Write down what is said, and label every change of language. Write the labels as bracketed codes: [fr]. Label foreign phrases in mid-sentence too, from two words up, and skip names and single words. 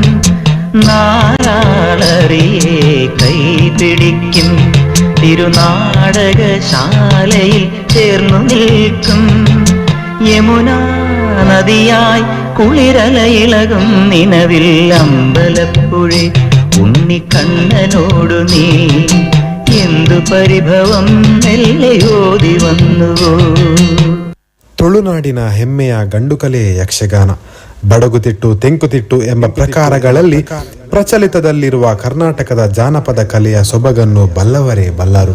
[ml] നാലാളറിയെ കൈപിടിക്കും തിരുനാടകശാലയിൽ ചേർന്നു നിൽക്കും. യമുനാ നദിയായി കുളിരലയിളകും നിലവിൽ അമ്പലപ്പുഴി ഉണ്ണിക്കണ്ണനോടു നീ എന്തു പരിഭവം മെല്ലെയോതി വന്നുവോ. [kn] ತುಳುನಾಡಿನ ಹೆಮ್ಮೆಯ ಗಂಡುಕಲೆ ಯಕ್ಷಗಾನ. ಬಡಗುತಿಟ್ಟು, ತೆಂಕುತಿಟ್ಟು ಎಂಬ ಪ್ರಕಾರಗಳಲ್ಲಿ ಪ್ರಚಲಿತದಲ್ಲಿರುವ ಕರ್ನಾಟಕದ ಜಾನಪದ ಕಲೆಯ ಸೊಬಗನ್ನು ಬಲ್ಲವರೇ ಬಲ್ಲರು.